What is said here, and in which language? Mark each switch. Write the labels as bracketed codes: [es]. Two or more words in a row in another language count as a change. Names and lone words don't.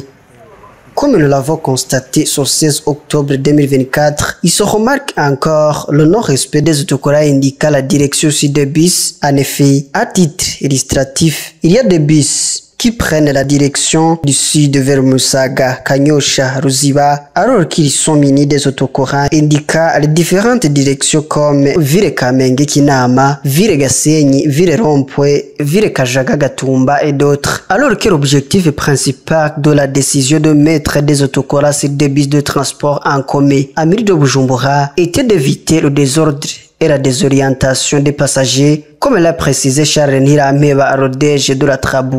[fr] Comme nous l'avons constaté ce 16 octobre 2024, il se remarque encore le non-respect des autocollants indiquant la direction sur des bus. En effet, à titre illustratif, il y a des bus qui prennent la direction du sud vers Musaga, Kanyosha, Ruziba, alors qu'ils sont munis des autocollants indiquant les différentes directions comme Vire Kamenge Kinama, Vire Gasenyi, Vire Rompwe, Vire Kajaga Gatumba et d'autres. Alors que l'objectif principal de la décision de mettre des autocollants sur des bus de transport en commun à mairie de Bujumbura était d'éviter le désordre et la désorientation des passagers, comme l'a précisé Charles Nirameba Rodège de la Trabou.